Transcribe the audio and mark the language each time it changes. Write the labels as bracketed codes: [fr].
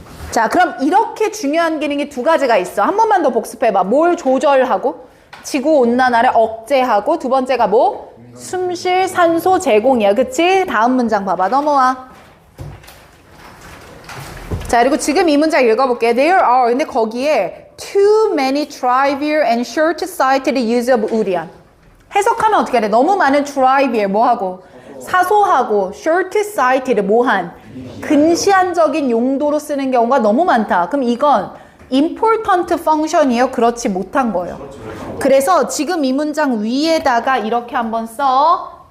[ko] 자, 그럼 이렇게 중요한 기능이 두 가지가 있어. 한 번만 더 복습해봐. 뭘 조절하고? 지구온난화를 억제하고, 두 번째가 뭐? 숨 쉴 산소 제공이야. 그치? 다음 문장 봐봐. 넘어와. 자, 그리고 지금 이 문장 읽어볼게. [en] There are, [ko] 근데 거기에 [en] too many trivial and short-sighted use of [ko] 우리안. 해석하면 어떻게 해? 너무 많은 trivial, 뭐하고? 사소하고 short-sighted, 뭐한? 근시안적인 용도로 쓰는 경우가 너무 많다. 그럼 이건 [en] important function [ko] 이에요? 그렇지 못한 거예요. 그래서 지금 이 문장 위에다가 이렇게 한번 써.